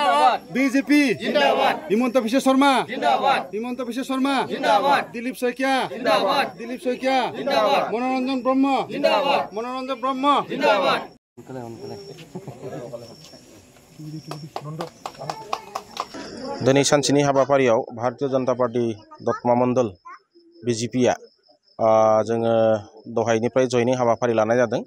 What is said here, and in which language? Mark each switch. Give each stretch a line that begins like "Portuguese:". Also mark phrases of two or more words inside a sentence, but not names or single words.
Assamese: বিজেপি হিমন্ত বিশ্ব শর্মা দিলীপ শইকীয়া মনোরঞ্জন ব্রহ্ম
Bodo: दिनै सानसेनि हाबाफारियाव भारतीय जनता पार्टी दतमा मण्डल बिजेपिया जोङो दहायनिफ्राय जयनिं हाबाफारि लानाय जादों।